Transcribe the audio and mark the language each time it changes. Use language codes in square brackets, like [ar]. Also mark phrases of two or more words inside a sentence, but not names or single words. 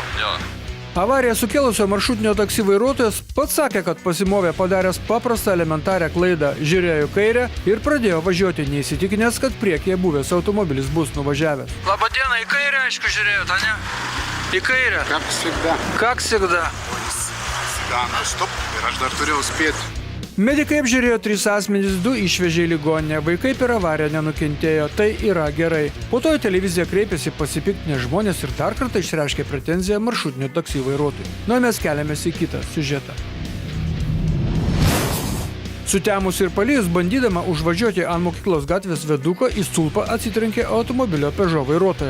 [lt] Jo. Avariją sukėlusio maršrutinio taksi vairuotojas pats sakė, kad pasimovė padaręs paprastą elementarią klaidą, žiūrėjo į kairę ir pradėjo važiuoti neįsitikinęs, kad priekyje buvęs automobilis bus nuvažiavęs. Labą dieną, į kairę, aišku, žiūrėjote, ne? Į kairę. [ru] Как всегда. Как всегда. [lt] Gana, stop. Ir aš dar turėjau spėti. Medikai apžiūrėjo 3 asmenys, 2 išvežė į ligoninę, vaikai per avariją nenukentėjo, tai yra gerai. Po to į televiziją kreipėsi pasipiktinę žmonės ir dar kartą išreiškė pretenziją maršrutinio taksi vairuotojui. Nu, mes keliamės į kitą siužetą. Sutemus ir palijus bandydama užvažiuoti ant mokyklos gatvės viaduko į stulpą atsitrenkė automobilio Peugeot vairuotoja.